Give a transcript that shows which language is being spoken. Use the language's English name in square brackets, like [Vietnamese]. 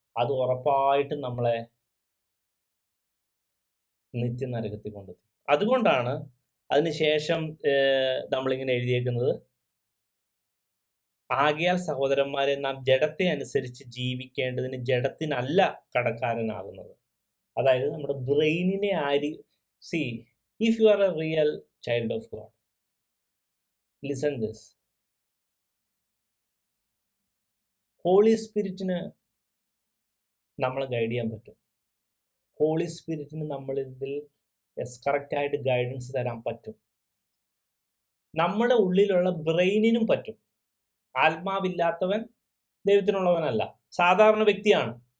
[Malayalam] അത് ഉറപ്പായിട്ടും നമ്മളെ നിത്യനരകത്തിൽ കൊണ്ടെത്തി. അതുകൊണ്ടാണ് അതിനുശേഷം നമ്മളിങ്ങനെ എഴുതിയേക്കുന്നത്, ആകയാൽ സഹോദരന്മാരെ, നാം ജഡത്തെ അനുസരിച്ച് ജീവിക്കേണ്ടതിന് ജഡത്തിനല്ല കടക്കാരനാകുന്നത്. അതായത് നമ്മുടെ ബ്രെയിനിനെ [English] if you are a real child of God, listen this. [Malayalam] Holy സ്പിരിറ്റിന് നമ്മളെ ഗൈഡ് ചെയ്യാൻ പറ്റും. ഹോളി സ്പിരിറ്റിന് നമ്മളിതിൽ കറക്റ്റായിട്ട് ഗൈഡൻസ് തരാൻ പറ്റും. നമ്മുടെ ഉള്ളിലുള്ള ബ്രെയിനിനും പറ്റും. ആത്മാവില്ലാത്തവൻ ദൈവത്തിനുള്ളവനല്ല, സാധാരണ വ്യക്തിയാണ്.